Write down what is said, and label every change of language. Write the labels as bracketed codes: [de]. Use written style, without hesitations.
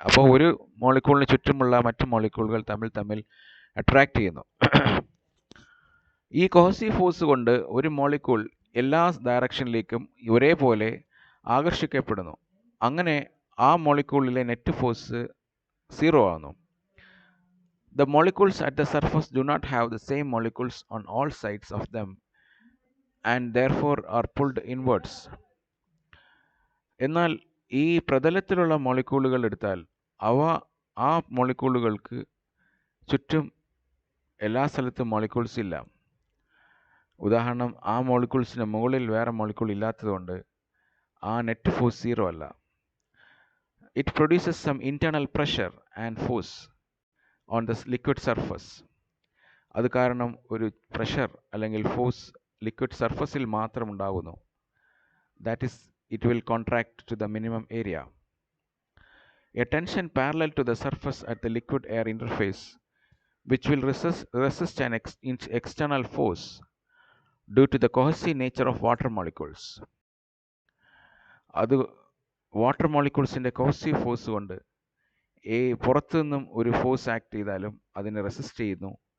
[ml] അപ്പോൾ ഒരു മോളിക്യൂളിന് ചുറ്റുമുള്ള മറ്റു മോളിക്യൂളുകൾ തമ്മിൽ അട്രാക്ട് ചെയ്യുന്നു. ഈ കോഹസീവ് ഫോഴ്സ് കൊണ്ട് ഒരു മോളിക്യൂൾ എല്ലാ ഡയറക്ഷനിലേക്കും ഒരേപോലെ ആകർഷിക്കപ്പെടുന്നു. അങ്ങനെ ആ മോളിക്യൂളിലെ നെറ്റ് ഫോഴ്സ് 0 ആകുന്നു. [en] The molecules at the surface do not have the same molecules on all sides of them and therefore are pulled inwards. [ml] എന്നാൽ ഈ പ്രതലത്തിലുള്ള മോളിക്യൂളുകൾ എടുത്താൽ ആ മോളിക്യൂളുകൾക്ക് ചുറ്റും എല്ലാ സ്ഥലത്തും മോളിക്യൂൾസ് ഇല്ല. ഉദാഹരണം, ആ മോളിക്യൂൾസിന് മുകളിൽ വേറെ മോളിക്യൂൾ ഇല്ലാത്തതുകൊണ്ട് ആ നെറ്റ് ഫോഴ്സ് 0 അല്ല. [en] It produces some internal pressure and force on the liquid surface. [ml] അത് കാരണം ഒരു പ്രഷർ അല്ലെങ്കിൽ ഫോഴ്സ് ലിക്വിഡ് സർഫസിൽ മാത്രം ഉണ്ടാകുന്നു. [en] That is, it will contract to the minimum area. A tension parallel to the surface at the liquid air interface, which will resist an external force due to the cohesive nature of water molecules. [ml] അത് water മോളിക്യൂൾസിൻ്റെ cohesive force കൊണ്ട് പുറത്തു നിന്നും ഒരു force act ചെയ്താലും അതിനെ resist ചെയ്യുന്നു.